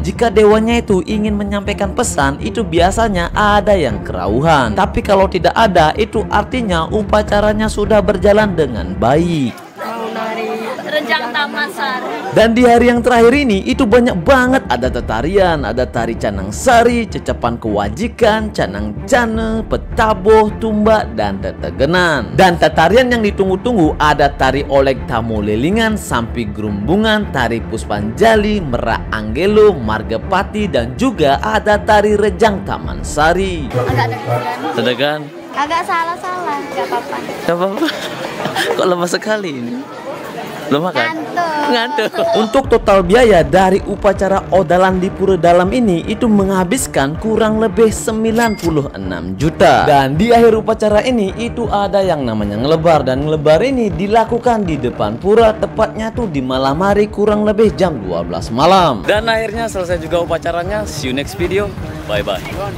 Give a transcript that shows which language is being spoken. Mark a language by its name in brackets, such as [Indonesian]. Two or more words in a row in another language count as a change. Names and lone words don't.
[Indonesian] Jika dewanya itu ingin menyampaikan pesan, itu biasanya ada yang kerauhan. Tapi kalau tidak ada, itu artinya upacaranya sudah berjalan dengan baik. Mau nari Rejang Taman Sari. Dan di hari yang terakhir ini itu banyak banget ada tarian, ada tari Canang Sari, Cecapan Kewajikan, Canang Jane, Petaboh, Tumbak, dan Tetegenan. Dan tarian yang ditunggu-tunggu ada tari Olek Tamu Lilingan, Sampi Gerumbungan, tari Puspanjali, Merak Anggelo, Margapati, dan juga ada tari Rejang Taman Sari. Agak deg-degan. Tedegan. Agak salah-salah, gak apa-apa. Gak apa-apa. Kok lemah sekali ini? Lemah kan? Ngantuk. Untuk total biaya dari upacara Odalan di Pura Dalam ini itu menghabiskan kurang lebih 96 juta. Dan di akhir upacara ini itu ada yang namanya ngelebar, dan ngelebar ini dilakukan di depan pura, tepatnya tuh di malam hari kurang lebih jam 12 malam. Dan akhirnya selesai juga upacaranya. [English] See you next video. Bye-bye.